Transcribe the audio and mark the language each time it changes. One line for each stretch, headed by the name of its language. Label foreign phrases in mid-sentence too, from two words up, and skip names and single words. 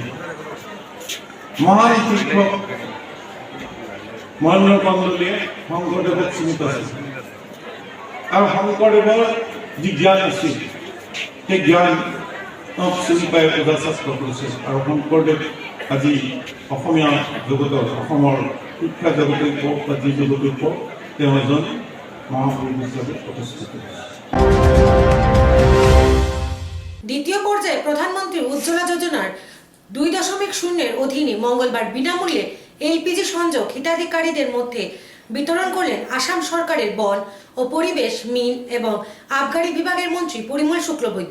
Assamese: মহান শিক্ষক মহেন্দ্ৰ কন্দলীয়ে শংকৰদেৱক চিনি পাইছিল আৰু শংকৰদেৱৰ যি জ্ঞান আছিল সেই জ্ঞান চিনি পাই প্ৰজাশাস্ত্ৰ কৰিছে আৰু শংকৰদেৱ আজি অসমীয়া জগতৰ, অসমৰ শিক্ষা জগতেই কওক বা যি জগতেই কওক, তেওঁ এজন মহাপুৰুষ হিচাপে প্ৰতিষ্ঠিত হৈছে।
Bangla: দ্বিতীয় পর্যায়ে প্রধানমন্ত্রী উজ্জ্বলা যোজনার 2.0 অধীনে মঙ্গলবার বিনামূল্যে এলপিজি সংযোগ হিতাধিকারীদের মধ্যে বিতরণ করলেন আসাম সরকারের বন ও পরিবেশ, মিন এবং আবগারি বিভাগের মন্ত্রী পরিমল শুক্লবৈদ্য।